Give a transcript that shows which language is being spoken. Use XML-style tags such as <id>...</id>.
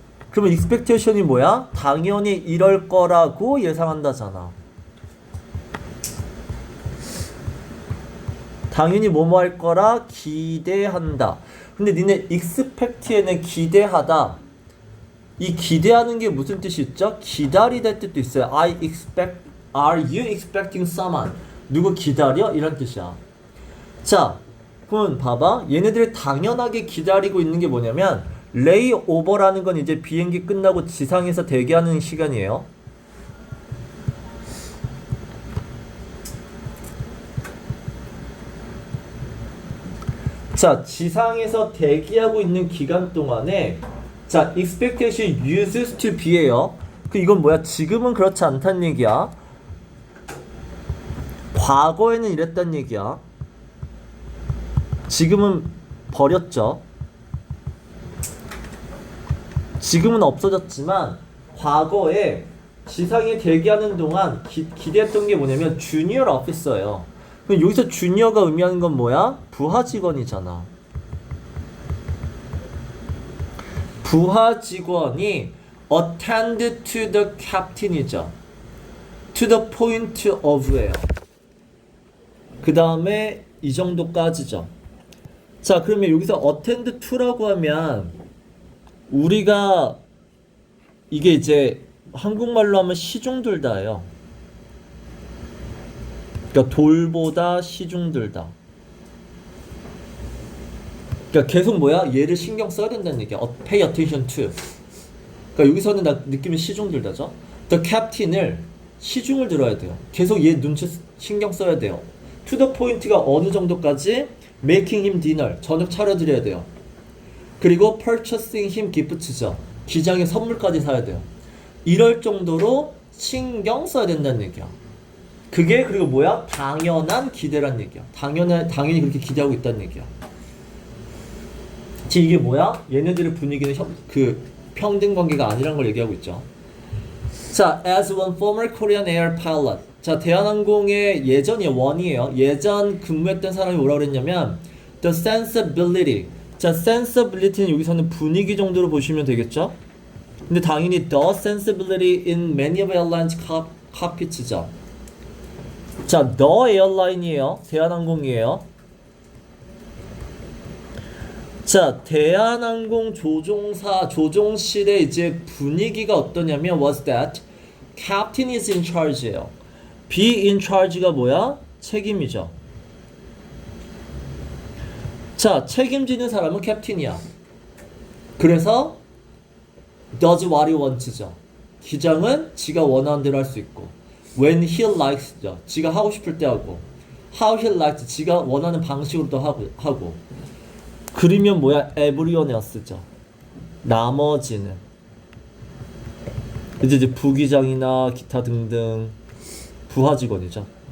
<ko>그러면 expectation이 뭐야? 당연히 이럴 거라고 예상한다잖아. 당연히 뭐뭐 할 거라 기대한다. 근데 니네 expect에는 기대하다. 이 기대하는 게 무슨 뜻이 있죠? 기다리다 뜻도 있어요.</ko> <en>Are you expecting someone?</en> <ko>누구 기다려? 이런 뜻이야. 자, 그럼 봐봐. 얘네들이 당연하게 기다리고 있는 게 뭐냐면 레이오버라는 건 이제 비행기 끝나고 지상에서 대기하는 시간이에요. 자, 지상에서 대기하고 있는 기간 동안에 자, expectation uses to be 예요. 이건 뭐야? 지금은 그렇지 않다는 얘기야. 과거에는 이랬단 얘기야. 지금은 버렸죠. 지금은 없어졌지만 과거에 지상에 대기하는 동안 기대했던 게 뭐냐면 주니어 오피서예요. 그럼 여기서 주니어가 의미하는 건 뭐야? 부하 직원이잖아.</ko> <en>부하 직원이 attend to the captain이죠. to the point of예요.</en> <ko>그 다음에 이 정도까지죠. 자, 그러면 여기서 attend to라고 하면 우리가 이게 이제 한국말로 하면 시중들다예요. 그러니까 돌보다 시중들다. 그러니까 계속 뭐야? 얘를 신경 써야 된다는 얘기야.</ko> <en>Pay attention to.</en> <ko>그러니까 여기서는 나 느낌이 시중들다죠. The captain을 시중을 들어야 돼요. 계속 얘 눈치 신경 써야 돼요. To the point 가 어느 정도까지?</ko> <en>Making him dinner. 저녁 차려드려야 돼요. 그리고 purchasing him gifts죠.</en> <ko>기장에 선물까지 사야 돼요. 이럴 정도로 신경 써야 된다는 얘기야. 그게 그리고 뭐야? 당연한 기대란 얘기야. 당연히 그렇게 기대하고 있다는 얘기야. 지금 이게 뭐야? 얘네들의 분위기는 평등 관계가 아니란 걸 얘기하고 있죠.</ko> <en>자, as one former Korean Air pilot.</en> <ko>자, 대한항공의 원이에요. 예전 근무했던 사람이 뭐라고 그랬냐면 the sensibility. 자, sensibility는 여기서는 분위기 정도로 보시면 되겠죠?</ko> <en>근데 당연히 the sensibility in many of airlines cockpits죠. 자, the airline이에요.</en> <ko>대한항공이에요. 자, 대한항공 조종실의 이제 분위기가 어떠냐면 was that captain is in charge 예요.</ko> <en>be in charge가 뭐야?</en> <ko>책임이죠. 자, 책임지는 사람은 캡틴이야.</ko> <en>그래서 does what he wants죠.</en> <ko>기장은 지가 원하는 대로 할 수 있고 when he likes 죠. 지가 하고 싶을 때 하고 how he likes 지가 원하는 방식으로 또 하고 그러면 뭐야?</ko> <en>everyone else죠.</en> <ko>나머지는 이제 부기장이나 기타 등등 부하 직원이죠.</ko>